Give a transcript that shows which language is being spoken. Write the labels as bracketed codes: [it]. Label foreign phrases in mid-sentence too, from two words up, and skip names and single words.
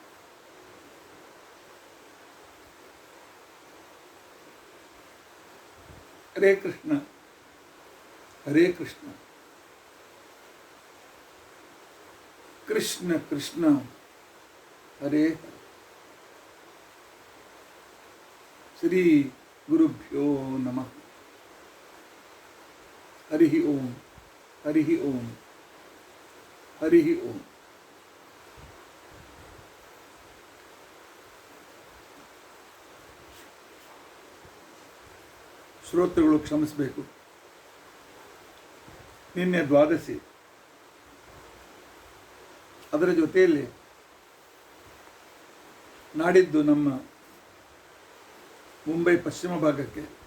[sa] ಹರೇ ಕೃಷ್ಣ ಹರೇ ಕೃಷ್ಣ ಕೃಷ್ಣ ಕೃಷ್ಣ ಹರೇ ಹರೇ. ಶ್ರೀ ಗುರುಭ್ಯೋ ನಮಃ. ಹರಿ ಓಂ ಹರಿ ಓಂ ಹರಿ ಓಂ. [kn] ಶ್ರೋತೃಗಳು ಕ್ಷಮಿಸಬೇಕು, ನಿನ್ನೆ ದ್ವಾದಶಿ, ಅದರ ಜೊತೆಯಲ್ಲಿ ನಾಡಿದ್ದು ನಮ್ಮ ಮುಂಬೈ ಪಶ್ಚಿಮ ಭಾಗಕ್ಕೆ